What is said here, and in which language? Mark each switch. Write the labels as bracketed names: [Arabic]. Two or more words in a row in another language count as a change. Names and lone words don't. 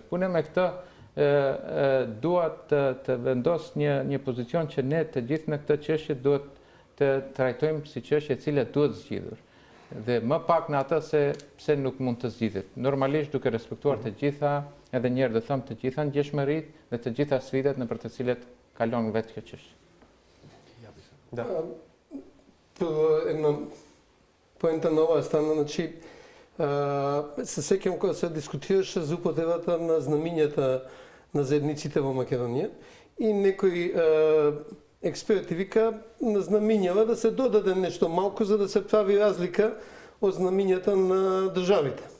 [Albanian] Unë me këtë dua të vendos një pozicion që ne të gjithë në këtë çështje duhet të trajtojmë si çështje e cila duhet zgjidhur. Dhe më pak në atë se pse nuk mund të zgjidhet. Normalisht duke respektuar të gjitha, edhe një herë do them, të gjitha ndjeshmëritë dhe të gjitha sfidat nëpër të cilat kalon vetë kjo çështje. [Macedonian] Поента на ова стана, значи, се сеќам кога се дискутираше за употребата на знамињата на заедниците во Македонија и некои експерти вика на знамињава да се додаде нешто малку за да се прави разлика од знамињата на државите.